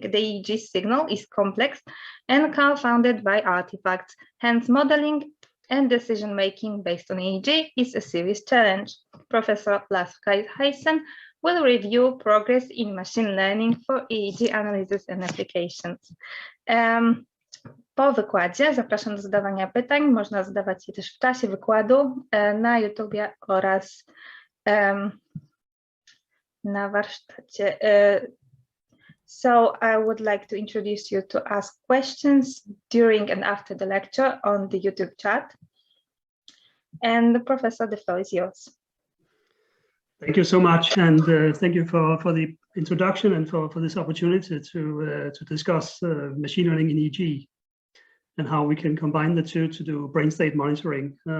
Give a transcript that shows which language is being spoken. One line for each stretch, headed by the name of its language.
English: The EEG signal is complex and confounded by artifacts, hence modeling and decision-making based on EEG is a serious challenge. Professor Lars Kai Hansen will review progress in machine learning for EEG analysis and applications.
Polish: Po wykładzie zapraszam do zadawania pytań. Można zadawać je też w czasie wykładu na YouTubie oraz na warsztacie.
English: So I would like to introduce you to ask questions during and after the lecture on the YouTube chat. And the professor, the floor is yours. Thank you so much, and thank you for the introduction and for this opportunity to discuss machine learning in EEG and how we can combine the two to do brain state monitoring.